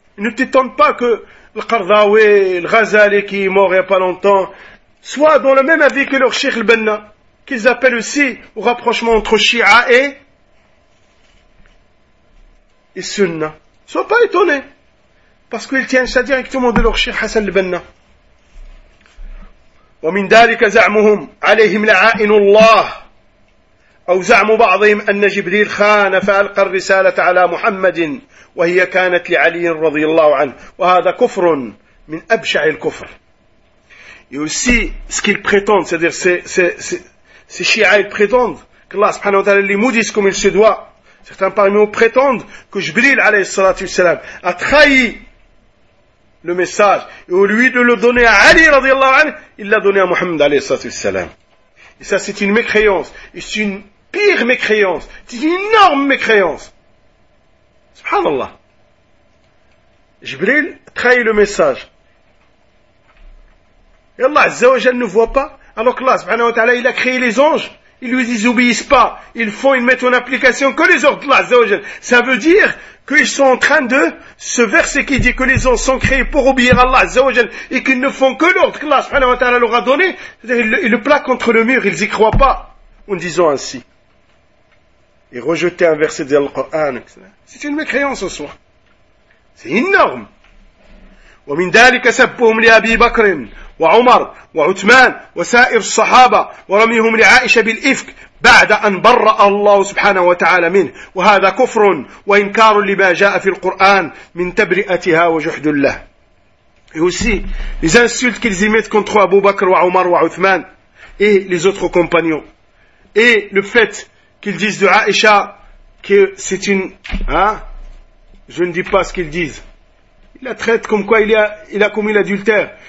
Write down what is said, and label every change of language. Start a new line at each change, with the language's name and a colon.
French: Ne t'étonne pas que le Qardawi, le Ghazali qui est mort il n'y a pas longtemps, soit dans le même avis que leur Sheikh al-Banna, qu'ils appellent aussi au rapprochement entre Shia et Sunna. Sois pas étonné, parce qu'ils tiennent ça directement de leur Sheikh Hassan al-Banna.
Arabic: ومن ذلك زعمهم عليهم لعائن الله أو زعم بعضهم أن جبريل خان فألقى الرسالة على محمد وهي كانت لعلي رضي الله عنه وهذا كفر من أبشع الكفر.
English: You see
French: ce qu'ils prétendent, c'est-à-dire ces chiites, ils prétendent que Allah subhanahu wa ta'ala les maudit comme il se doit. Certains parmi eux prétendent que Jibril alayhi salatu wasalam a trahi le message, et au lieu de le donner à Ali, radiallahu anhu, il l'a donné à Mohammed, alayhi salam. Et ça, c'est une mécréance. Et c'est une pire mécréance. C'est une énorme mécréance. Subhanallah. Jibril trahit le message. Et Allah, Azza wa Jal, ne voit pas. Alors que Allah, subhanahu wa ta'ala, il a créé les anges. Ils lui disent, ils obéissent pas. Ils font, ils mettent en application que les ordres d'Allah, Azza wa Jal. Ça veut dire, qu'ils sont en train de, ce verset qui dit que les anges sont créés pour obéir à Allah, Azza wa Jal, et qu'ils ne font que l'ordre que Allah, subhanahu wa ta'ala, leur a donné, c'est-à-dire, ils le plaquent contre le mur, ils y croient pas, en disant ainsi. Et rejeter un verset de l'Al-Qur'an, etc. C'est une mécréance en soi. C'est énorme.
Arabic: ومن ذلك سبهم لأبي بكر وعمر وعثمان وسائر الصحابة ورميهم لعائشة بالإفك بعد أن برأ الله سبحانه وتعالى منه وهذا كفر وإنكار لما جاء في القرآن من تبرئتها وجحد الله.
English: You see,
French: les insultes qu'ils y mettent contre Abu Bakr, Omar, Othman et les autres compagnons. Et le fait qu'ils disent de Aïcha que c'est une... Je ne dis pas ce qu'ils disent. Il la traite comme quoi il a commis l'adultère.